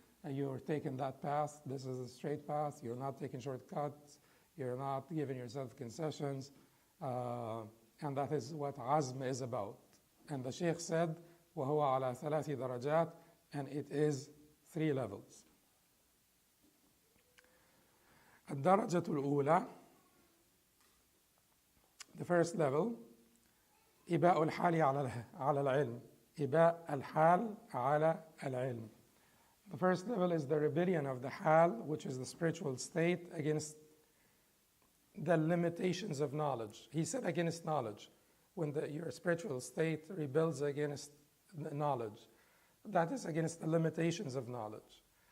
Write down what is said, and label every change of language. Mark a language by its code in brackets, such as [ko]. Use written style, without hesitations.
[en] You're taking that path. This is a straight path. You're not taking shortcuts. You're not giving yourself concessions. And that is what azm is about. And the Sheikh said, [ar] وَهُوَ عَلَى ثَلَاثِ دَرَجَاتٍ, [en] and it is 3 levels. [ar] الدرجة الأولى, [en] the first level, [ar] إباء الحال على العلم. إباء الحال على العلم. [en] The first level is the rebellion of the hal, which is the spiritual state, against the limitations of knowledge. He said against knowledge. When your spiritual state rebels against knowledge, that is against the limitations of knowledge.